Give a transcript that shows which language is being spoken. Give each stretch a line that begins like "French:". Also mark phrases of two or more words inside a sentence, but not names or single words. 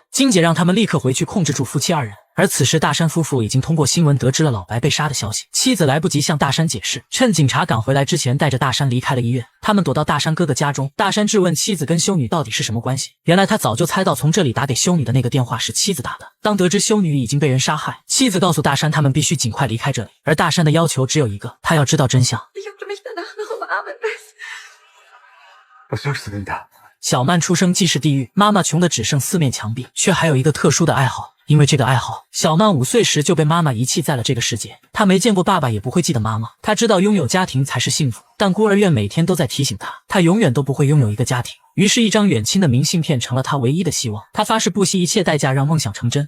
Chinese: 金姐让他们立刻回去控制住夫妻2人。而此时大山夫妇已经通过新闻得知了老白被杀的消息，妻子来不及向大山解释，趁警察赶回来之前带着大山离开了医院。他们躲到大山哥哥家中，大山质问妻子跟修女到底是什么关系。原来他早就猜到从这里打给修女的那个电话是妻子打的。当得知修女已经被人杀害，妻子告诉大山他们必须尽快离开这里，而大山的要求只有一个，他要知道真相。
German: Was suchst du denn da?
Chinese: 小曼出生既是地狱，妈妈穷得只剩4面墙壁，却还有一个特殊的爱好。因为这个爱好，小曼5岁时就被妈妈遗弃在了这个世界。她没见过爸爸，也不会记得妈妈。她知道拥有家庭才是幸福，但孤儿院每天都在提醒她，她永远都不会拥有一个家庭。于是，一张远亲的明信片成了她唯一的希望。她发誓不惜一切代价让梦想成真。